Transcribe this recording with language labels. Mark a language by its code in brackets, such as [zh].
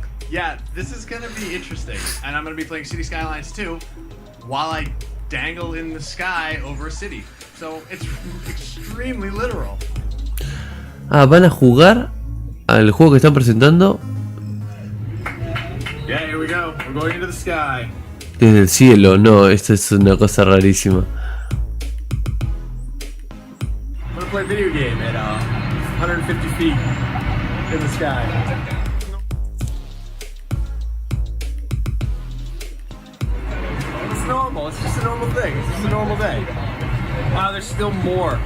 [en] Yeah, this is going to be interesting. And I'm going to be playing City Skylines 2 while I dangle in the sky over a city. So it's extremely literal. [es] Ah, van a jugar al juego que están presentando. [en] Yeah, here we go. We're going into the sky. [es] Desde el cielo, no, esto es una cosa rarísima. [en] I'm gonna play a video game at 150 feet in the sky. It's normal. It's just a normal thing. It's just a normal day. There's still more.